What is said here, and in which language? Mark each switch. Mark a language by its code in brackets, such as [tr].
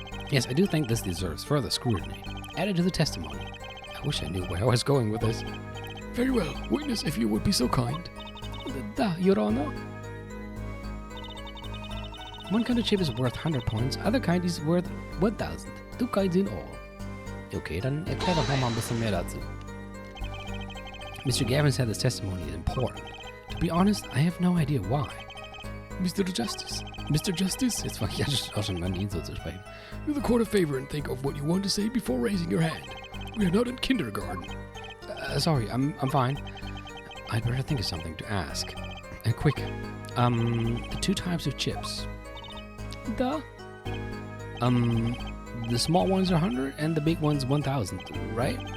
[en] Yes, I do think this deserves further scrutiny. Added to the testimony. I wish I knew where I was going with this. Very well. Witness, if you would be so kind. Da, Your Honor. One kind of chip is worth 100 points, other kind is worth 1000. 2 kinds in all. [de] Okay, dann erklär doch noch mal ein bisschen mehr dazu. [en] Mr. Gavin said this testimony is important. To be honest, I have no idea why. Mr. Justice. Mr. Justice, [de] Jetzt fange ich auch schon an, ihn so zu sprechen. [en] do the court a favor and think of what you want to say before raising your hand. We are not in kindergarten. Sorry, I'm fine. I'd better think of something to ask. Quick. The 2 types of chips. The? The small ones are 100 and the big ones 1000, right?